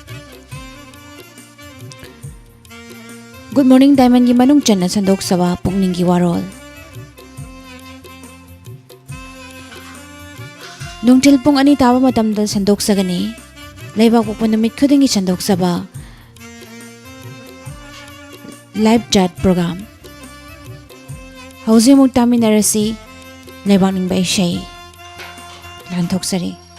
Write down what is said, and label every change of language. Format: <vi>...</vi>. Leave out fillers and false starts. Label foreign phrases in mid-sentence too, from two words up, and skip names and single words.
<en>Good morning</en> <mni>Diamond gi manung channa sandok saba pung ningi warol Nungtil pung ani tawa matam da sandok sagani Laibak po namit khudingi sandok saba</mni> <en>Live chat program</en> <mni>Hauzi mugtami narasi Laibak ning ba ishay Lantok sari</mni>